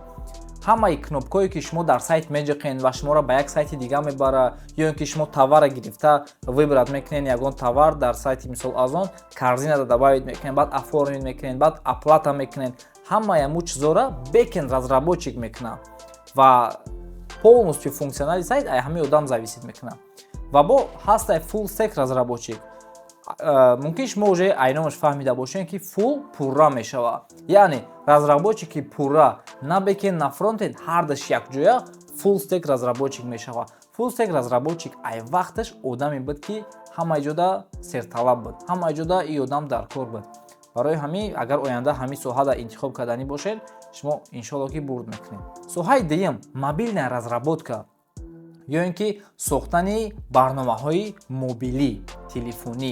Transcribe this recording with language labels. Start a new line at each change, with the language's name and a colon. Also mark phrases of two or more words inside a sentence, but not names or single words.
Tajik: ҳамаи кнопкое ки шумо дар сайт меҷиқен ва шуморо ба як сайти дига мебара, ё ин ки шумо товара гирифта выбрат мекунед ягон товар дар сайти мисол Amazon, корзинада добавид мекунед, баъд оформид мекунед, баъд оплата мекунед. Ҳамаи ҳамун чизора
Russian: бекенд разработчик
Tajik: мекунад ва полностью функсионали сайт ай ҳамин одам зависид мекунад. Ва бо ҳастай
English: full stack
Tajik: разработчик. Мумкин шумо уже айномаш фаҳмида бошед ки full пурра мешавад. Яъне разработчики пурра на бекенд на фронтенд ҳардаш якҷоя
English: full stack
Tajik: разработчик мешавад.
English: Full stack
Tajik: разработчик ай вақташ одаме буд ки ҳамаи ҷода серталаб буд, ҳамаи ҷода ин одам дар кор буд. Барои ҳамин агар оянда ҳамин соҳада интихоб карданӣ бошед, шумо иншоалло ки бурд мекунед. Соҳаи дуюм
Russian: мобилная разработка
Tajik: ё ин ки сохтани барномаҳои мобилӣ, телефонӣ.